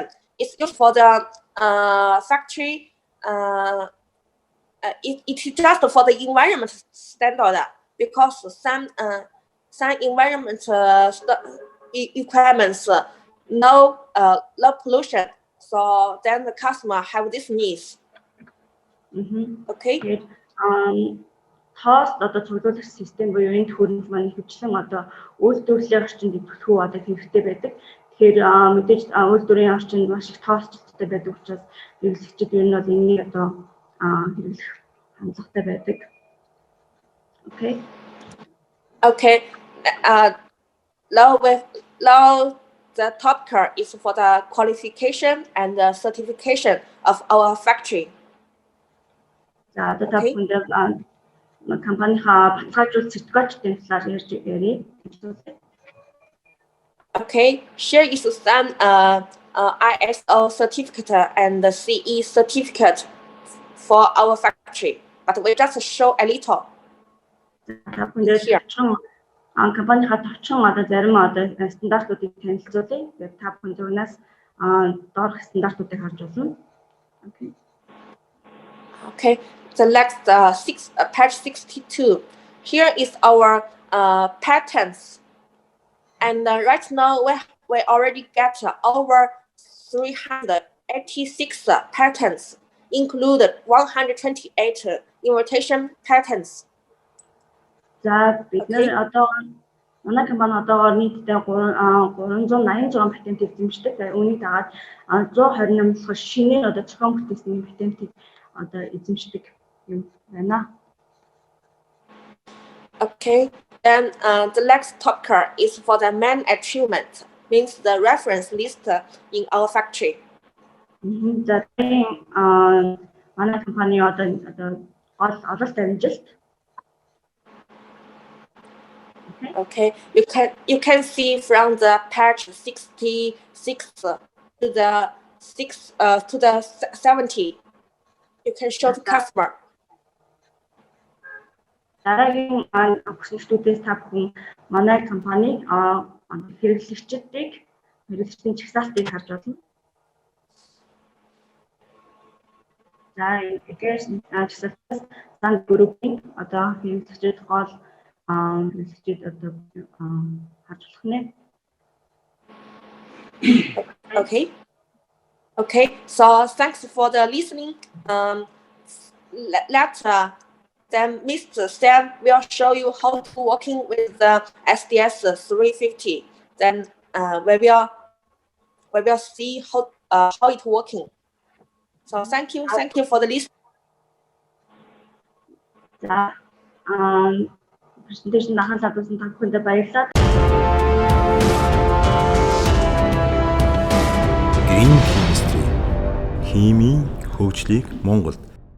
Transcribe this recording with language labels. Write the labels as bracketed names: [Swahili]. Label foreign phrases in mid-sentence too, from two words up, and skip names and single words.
[English] It's used for the factory. It is just for the environment standard, because some environment requirements no pollution. So then the customer have this needs. Okay. [Mongolian] Хост одоо цуглуулах систем буюу энэ төхөөрөмж маань хөвчлэн одоо үйлдвэрлэлийн орчинд идэвхтэй одоо хэрэгтэй байдаг. Тэгэхээр мэдээж үйлдвэрийн орчинд маш их тоосчтой байдаг учраас хэрэглэгчид ер нь бол энийг одоо хэрэглэх хандлагатай байдаг. [English] Okay. Okay. Now the top card is for the qualification and the certification of our factory. [Mongolian] За одоо та бүхэнд компанийнхаа баталгаажуулалт сертификатын талаар ярьж ярив. [English] Okay, here is some ISO certificate and the CE certificate for our factory, but we just show a little. Here. [Mongolian] Компанийнхаа товчхон одоо зарим одоо стандартуудыг танилцуулъя. Тэгээд та бүхэн зурнаас доорх стандартуудыг харж болно. [English] Okay. Okay. The next patch 62. Here is our patents, and right now we already get over 386 patents, included 128 invitation patents. [Mongolian] За бид нэр одоо манай компани одоогоор нийтдээ 386 патент эзэмшдэг. Үүнийг дагаад 128 шинээр одоо зохион бүтээсэн патентыг одоо эзэмшдэг юм байна. [English] Okay, then the next top card is for the main achievement. means the reference list in our factory. [Mongolian] За манай компани одоо гол strategist. [English] Okay, you can see from the page 66 to the 70. You can show the customer. [Mongolian] Дараагийн өгсөлтүүдээс та бүхэн манай компани хэрэглэгчдийн чагсаалтыг харж болно. За эдгээр чагсаалтаас дан группийн одоо хэрэглэгчид гол хэрэглэгчид одоо харж болох нэ. [English] Okay, so thanks for the listening. Then Mr. Sam will show you how to working with the SDS 350. Then we will see how it working. So thank you for the listening. [Mongolian] За presentation анхаалаад үзсэн та бүхэндээ баярлалаа. [English] Green Chemistry [Mongolian] химийн хөгжлийг Монголд